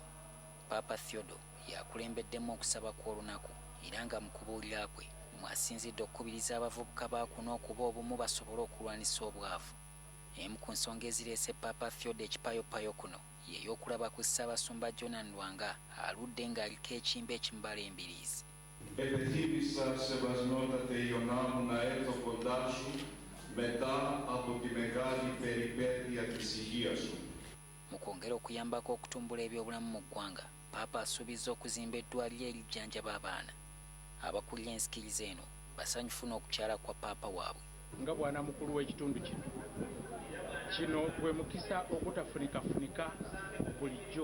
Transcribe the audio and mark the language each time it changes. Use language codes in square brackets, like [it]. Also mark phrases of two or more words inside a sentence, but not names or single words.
[lg] Papa Theodore yakulembeddemu okusaba kw'olunaku era nga mu kubuulira kwe mwasinzidde okukubiriza abavubuka ba kuno okuba obumu basobole okulwanisa obwavu. emu ku nsonga ezireese Papa Theodore ekipayopayo kuno y'ey'okulaba ku Ssaabasumba John Ndwanga aludde ng'aliko ekimba ekimubala embiriizi. [el] Επεθύμησα σεβασμότατε Ιωνάμου να έρθω κοντά σου μετά από τη μεγάλη περιπέτεια της υγείας σου. [lg] Mu kwongera okuyambako okutumbula ebyobulamu mu ggwanga, Paapa asuubizza okuzimba eddwaliro erijjanjaba abaana. Abakulira ensikiriza eno basanyufu n'okukyala kwa Paapa waabwe. Nga bwana mukulu w'ekitundu kino gwe mukisa ogutafunikafunika bulijjo.